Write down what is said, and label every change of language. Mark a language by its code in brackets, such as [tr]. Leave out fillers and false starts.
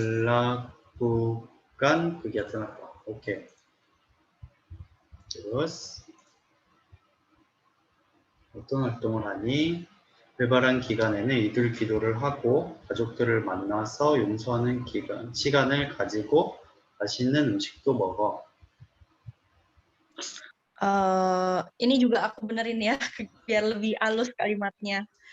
[id] melakukan kegiatan apa? Oke. Terus [ko] 어떤 활동을 하니? 르바란 기간에는 이들 기도를 하고 가족들을 만나서 용서하는 시간을 가지고 맛있는 음식도 먹어. [id] Ini juga aku benerin ya, biar lebih halus kalimatnya.